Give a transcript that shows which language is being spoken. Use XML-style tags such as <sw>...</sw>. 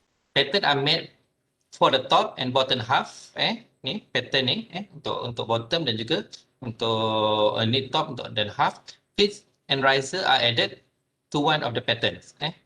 <en>Pattern are made for the top and bottom half.</en> <ms>Ni pattern ni untuk bottom dan juga untuk ni</ms> <en>top dan half. Fits and riser are added to one of the patterns.</en>